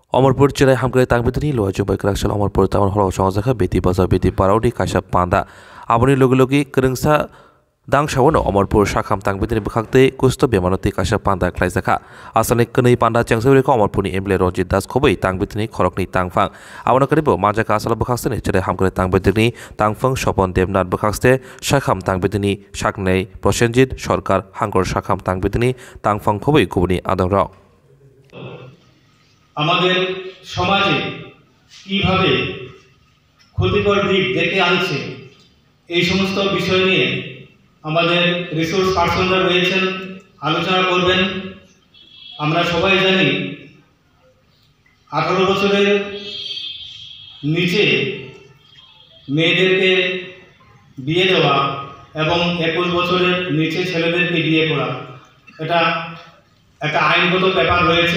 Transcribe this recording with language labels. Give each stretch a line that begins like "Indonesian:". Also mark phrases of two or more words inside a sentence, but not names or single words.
Bodo: अमरपुर चिराय हामग्रे तांगबितनि लुवाजु बैक्राक्सल अमरपुर टाउन हल संजाखा बेति बाजार बेति पारावदि कायसा पांदा आबनि लोगोलोगि करंसा दांशावनो अमरपुर शाखाम तांगबितनि बखाक्ते कुस्त बेमानति कायसा पांदा ख्लाइजाखा आसामनि कनै पांदा चेंसौरेको अमरपुरनि एमएलए रंजित दास खबै तांगबितनि खरकनि तांफां आबनो करिबो माजाका आसाल बखाक्सेनि चिराय हामग्रे तांगबितनि तांफां स्वपन देबनाथ बखाक्से शाखाम तांगबितनि शाकनै प्रसेनजित सरकार हांगर शाखाम तांगबितनि तांफां खबै गुबुनि आदंराव
Bangla: আমাদের সমাজে কিভাবে ক্ষতিকর দিক ডেকে আনছে এই সমস্ত বিষয় নিয়ে আমাদের রিসোর্স পার্সনরা রয়েছেন, আলোচনা করবেন। আমরা সবাই জানি 18 বছরের নিচে মেয়েদেরকে বিয়ে দেওয়া এবং 21 বছরের নিচে ছেলেদেরকে বিয়ে করা এটা একটা আইনগত ব্যাপার রয়েছে।